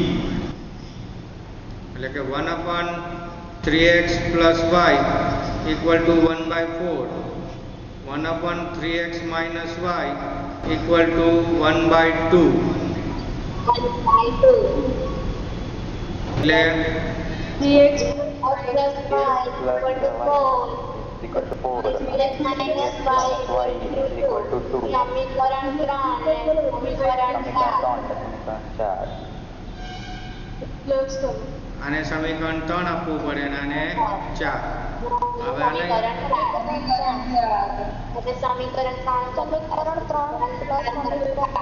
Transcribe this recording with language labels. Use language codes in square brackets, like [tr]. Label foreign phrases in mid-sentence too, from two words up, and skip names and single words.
[gu] એટલે કે 1/3x + y [en] equal to [gu] 1/4, 1/3x - y [en] equal to [gu] 1/2. એટલે 3x + y = 4. [en] equal to 4 3x - y y equal to 2. [gu] સમીકરણ 3 અને સમીકરણ 4 ક્લોઝ કરો. આને સમીકરણ 3 આપવું પડે અને આને 4. હવે આને એટલે સમીકરણ 3 સમીકરણ 3 પ્લસ સમીકરણ